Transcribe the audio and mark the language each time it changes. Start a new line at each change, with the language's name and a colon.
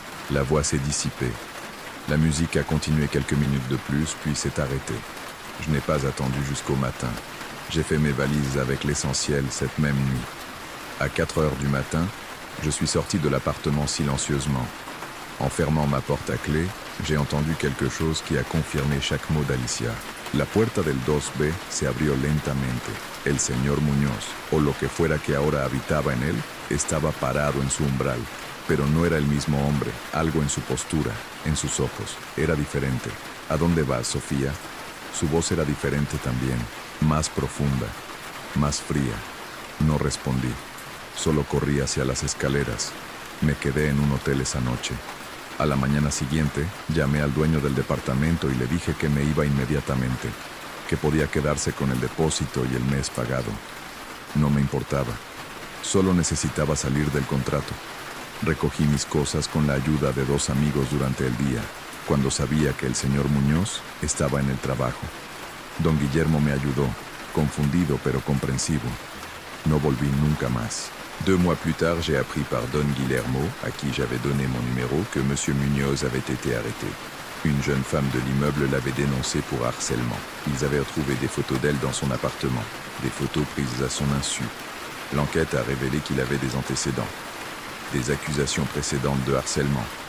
French: La voix s'est dissipée. La musique a continué quelques minutes de plus, puis s'est arrêtée. Je n'ai pas attendu jusqu'au matin. J'ai fait mes valises avec l'essentiel cette même nuit. À 4 heures du matin, je suis sorti de l'appartement silencieusement. En fermant ma porte à clé, j'ai entendu quelque chose qui a confirmé chaque mot d'Alicia.
Spanish: La puerta del 2B se abrió lentamente. El señor Muñoz, o lo que fuera que ahora habitaba en él, estaba parado en su umbral. Pero no era el mismo hombre, algo en su postura, en sus ojos. Era diferente. ¿A dónde vas, Sofía? Su voz era diferente también, más profunda, más fría. No respondí. Solo corrí hacia las escaleras. Me quedé en un hotel esa noche. A la mañana siguiente, llamé al dueño del departamento y le dije que me iba inmediatamente, que podía quedarse con el depósito y el mes pagado. No me importaba. Solo necesitaba salir del contrato. Recogí mis cosas con la ayuda de 2 amigos durante el día, cuando sabía que el señor Muñoz estaba en el trabajo. Don Guillermo me ayudó, confundido pero comprensivo. No volví nunca más.
French: 2 mois plus tard, j'ai appris par Don Guillermo, à qui j'avais donné mon numéro, que Monsieur Munoz avait été arrêté. Une jeune femme de l'immeuble l'avait dénoncé pour harcèlement. Ils avaient retrouvé des photos d'elle dans son appartement, des photos prises à son insu. L'enquête a révélé qu'il avait des antécédents, des accusations précédentes de harcèlement.